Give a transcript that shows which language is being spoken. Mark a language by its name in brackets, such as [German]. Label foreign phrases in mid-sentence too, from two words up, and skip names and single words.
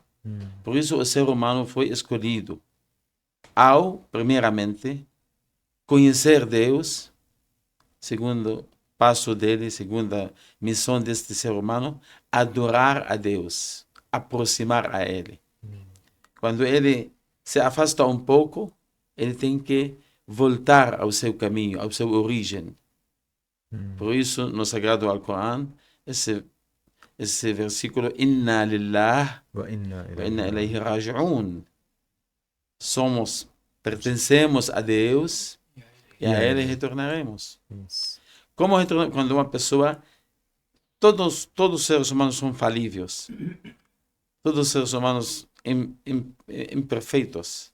[Portuguese] Por isso o ser humano foi escolhido ao, primeiramente, conhecer Deus, segundo passo dele, segunda missão deste ser humano, adorar a Deus, aproximar a Ele. Quando ele se afasta um pouco, ele tem que voltar ao seu caminho, ao seu origem. Por isso, no Sagrado Alcorão, esse versículo, [Arabic] إنا لله وإنا إليه راجعون. [Portuguese] Pertencemos a Deus e a Ele retornaremos. Como retornar? Quando uma pessoa... Todos os seres humanos são falíveis. Todos os seres humanos imperfeitos.